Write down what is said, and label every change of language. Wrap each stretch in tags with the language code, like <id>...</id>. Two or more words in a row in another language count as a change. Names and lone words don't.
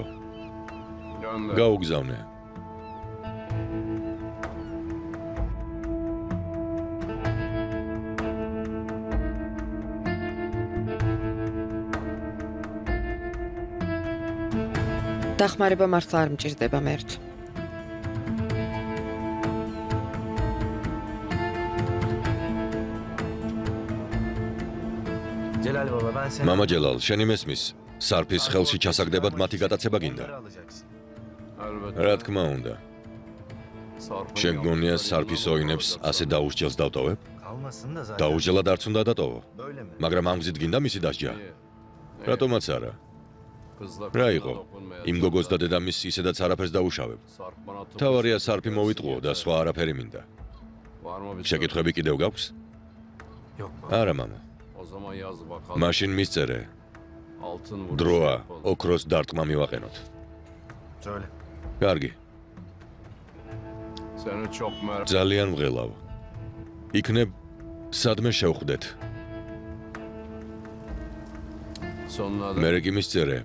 <ka>გაუგზავნე. დახმარება მართლა არ მჭირდება მერტ.</ka> <tr>Celal baba ben seni</tr> <ka>მამა ჯელალ, შენი მესმის, სარფის ხელში ჩასაგდებად mati გადაცება გინდა.</ka> <tr>alacaksın.</tr> <ka>რა თქმა უნდა. შენ გონია სარფის ოინებს ასე დაუსჯელს დავტოვებ?</ka> <tr>Kalmasın da zaten.</tr> <ka>დაუსჯელად არც უნდა დატოვო.</ka> <tr>Böyle mi?</tr> <ka>მაგრამ ამ გზით გინდა მისი დასჯა. რატომაც არა. რა იყო? იმ გოგოს და დედამისს ისედაც არაფერს დაუშავებ. თავარია სარფი მოვიტყუო და სხვა არაფერი მინდა. შეკითხვები კიდევ გაქვს?</ka> <tr>Yok baba.</tr> <ka>არა, მამა. მაშინ მისწერე. დროა, ოქროს დარტყმა მივაყენოთ.</ka> <tr>Söyle.</tr> <ka>კარგი. ძალიან ვღელავ. იქნებ სადმე შევხვდეთ. მერე კი მისწერე.</ka>